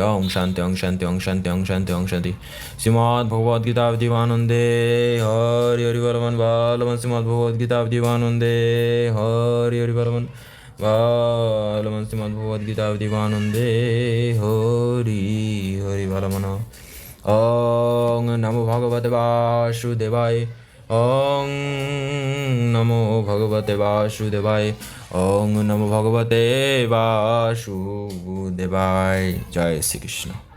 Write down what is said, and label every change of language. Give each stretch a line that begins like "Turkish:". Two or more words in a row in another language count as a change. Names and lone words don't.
Sanskrit: ওং শান্তি ওং শান্তি ওং শান্তি ওং শান্তি ওং শান্তি।
Bangla: শ্রীমদ্ ভগবদ গীতা জীবানন্দে হরি হরি বলমন বলমন। শ্রীমদ্ ভগবদ গীতা জীবানন্দে হরি হরি বলমন বলমন। শ্রীমদ্ ভগবদ গীতা জীবানন্দে হরি হরি বলমন।
Sanskrit: ওং নমো ভগবতে বাসুদেবায়। ওং নমো ভগবতে বাসুদেবায়। ওং নমো ভগবতে বাসুদেবায়।
Bangla: জয় শ্রীকৃষ্ণ।